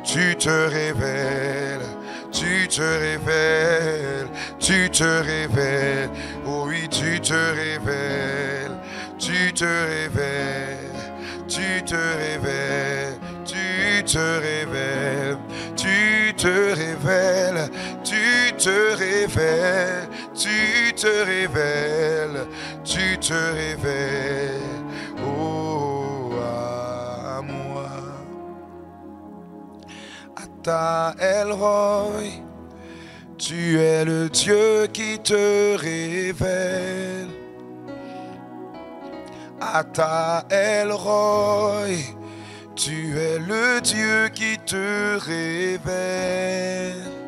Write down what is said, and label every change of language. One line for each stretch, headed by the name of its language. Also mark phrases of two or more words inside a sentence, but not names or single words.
French: tu te révèles, tu te révèles, tu te révèles, oh oui tu te révèles, tu te révèles, tu te révèles, tu te révèles, tu te révèles, tu te révèles, tu te révèles, tu te révèles, oh à moi.
Hebrew: אתה אל ראי,
French: tu es le Dieu qui te révèle.
Hebrew: אתה אל ראי,
French: tu es le Dieu qui te révèle.